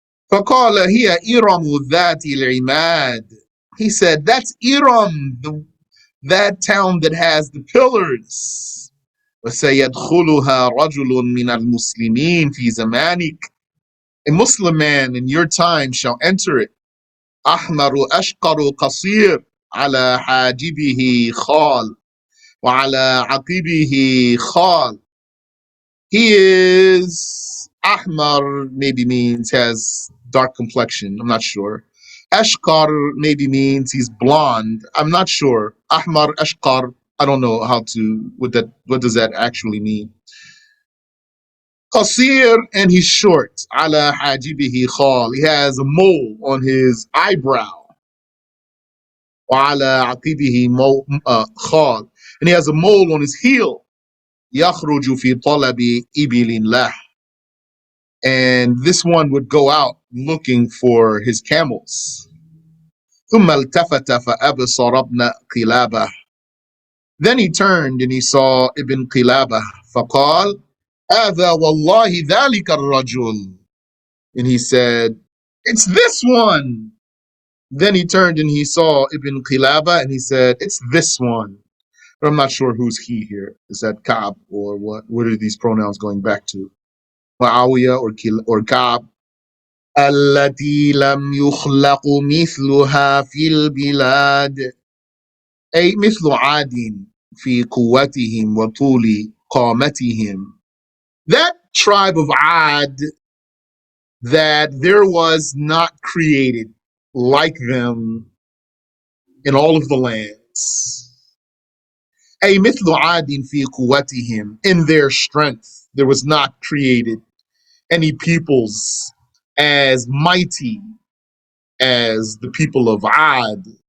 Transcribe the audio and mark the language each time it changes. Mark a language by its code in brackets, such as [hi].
[ar] فَقَالَ هِيَ إِرَمُ ذَاتِ الْعِمَادِ. [en] He said, that's Iram, that town that has the pillars. [ar] وَسَيَدْخُلُهَا رَجُلٌ مِّنَ الْمُسْلِمِينَ فِي زَمَانِكَ. [en] A Muslim man in your time shall enter it. [ar] أَحْمَرُ أَشْقَرُ قَصِيرٌ عَلَى حَاجِبِهِ خَالٌ وَعَلَى عَقِبِهِ خَالٌ. [en] He is Ahmar, maybe means has dark complexion, I'm not sure. Ashqar maybe means he's blonde. I'm not sure. Ahmar, Ashqar. I don't know what does that actually mean. Qasir, and he's short. [ar] Ala hajibihi khal. [en] He has a mole on his eyebrow. [ar] Wa ala aqibihi khal. [en] And he has a mole on his heel. [ar] Yakhruju fi talabi ibilin lah. [en] And this one would go out looking for his camels. [ar] ثم التفت فأبصر ابن قلابة. [en] Then he turned and he saw Ibn Qilabah. [ar] فقال هذا والله ذلك الرجل. [en] And he said, it's this one. Then he turned and he saw Ibn Qilabah and he said, it's this one. But I'm not sure who's he here. Is that Ka'b or what? What are these pronouns going back to? Muawiyah or Ka'b? [ar] التي لم يخلق مثلها في البلاد أي مثل عاد في قوتهم وطول قامتهم. [en] That tribe of Ad that there was not created like them in all of the lands. [ar] أي مثل عاد في قوتهم, [en] in their strength there was not created any peoples as mighty as the people of Ad.